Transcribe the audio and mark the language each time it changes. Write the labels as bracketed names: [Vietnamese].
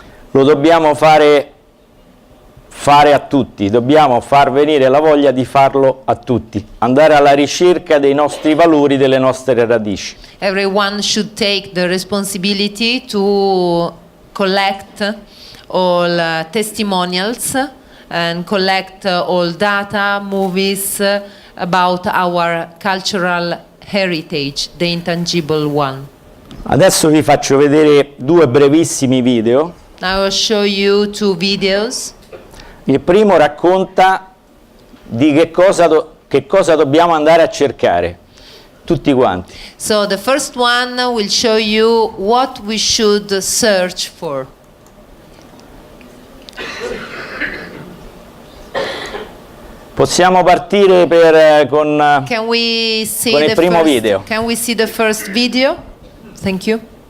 [Italian] Lo dobbiamo fare a tutti, dobbiamo far venire la voglia di farlo a tutti, andare alla ricerca dei nostri valori, delle nostre radici. [English] Everyone should take the responsibility to collect all testimonials and collect all data, movies about our cultural heritage, the intangible one. [Italian] Adesso vi faccio vedere 2 brevissimi video. [English] I will show you 2 videos. [Italian] Il primo racconta di che cosa dobbiamo andare a cercare, tutti quanti. [English] So the first one will show you what we should search for. [Italian] Possiamo partire con [English] Can we see [Italian] il primo video. [English] Can we see the first video? Thank you.